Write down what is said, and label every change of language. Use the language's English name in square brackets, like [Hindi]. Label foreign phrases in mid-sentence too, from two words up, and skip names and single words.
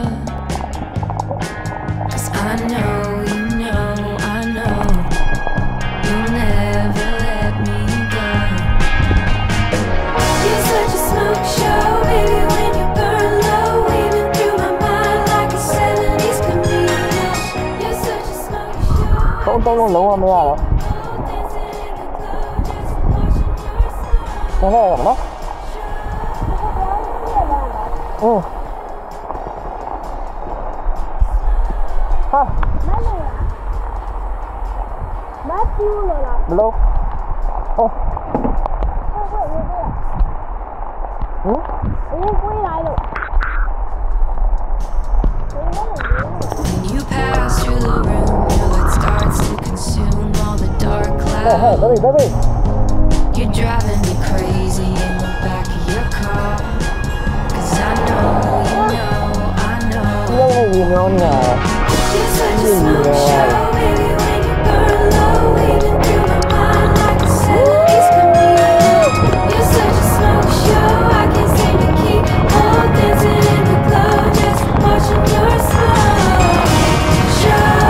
[English] I know, you know, I know you'll never let me go. You're such a smoke show, baby, when you burn low, weaving through my mind like a 70s comedian. You're such a smoke show. [Burmese] သုံးလုံးလုံးဝမရတော့ဘာလဲနော်အိုးဟာ မပြူလို့လား ဘလို့ဟော ကိုယ်လိုက်လို့ [English] When you pass through the room, your light starts to consume all the dark clouds. baby You're driving me crazy in the back of your car. 'Cause I know, you know, I know. [Burmese] ရေမြောင်းနေတာ [English] You're such a smoke show, baby, when you burn low, weaving through my mind like a 70s comedian. You're such a smoke show, I can't seem to keep on dancing in the glow, just watching your smoke show.